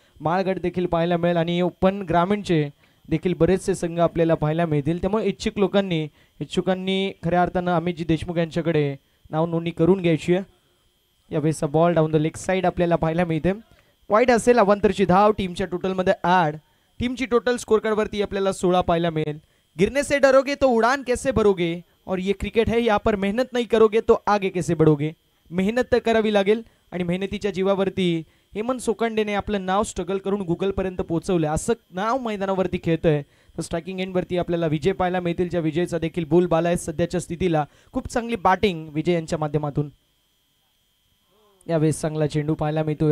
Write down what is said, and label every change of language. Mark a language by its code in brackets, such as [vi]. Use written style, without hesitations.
[mr] माळगड देखील पाहायला मिळेल आणि ओपन ग्रामीणचे देखील बरेचसे संघ आपल्याला पाहायला मिळतील. त्यामुळे इच्छुकांनी खऱ्या अर्थानं अमितजी देशमुख यांच्याकडे नाव नोंदणी करून घ्यायची आहे. यावेळेसचा ball down the leg side आपल्याला पाहायला मिळते. वाईड असेल. अवांतरची धाव टीमच्या टोटलमध्ये ॲड. टीमची टोटल स्कोर कार्डवरती आपल्याला 16 पाहायला मिळेल. [hi] गिरने से डरोगे तो उड़ान कैसे भरोगे, और ये क्रिकेट है, यहाँ पर मेहनत नहीं करोगे तो आगे कैसे बढ़ोगे. [mr] मेहनत तर करावी लागेल आणि मेहनतीच्या जीवावरती हेमंत सोकांडेने आपलं नाव स्ट्रगल करून गुगलपर्यंत पोहोचवलं. असं नाव मैदानावरती खेळतंय. तर स्ट्रायकिंग एंडवरती आपल्याला विजय पाहायला मिळतील, ज्या विजयचा देखील बोलबाला आहे सध्याच्या स्थितीला. खूप चांगली बॅटिंग विजय यांच्या माध्यमातून. यावेळेस चांगला चेंडू पाहायला मिळतोय.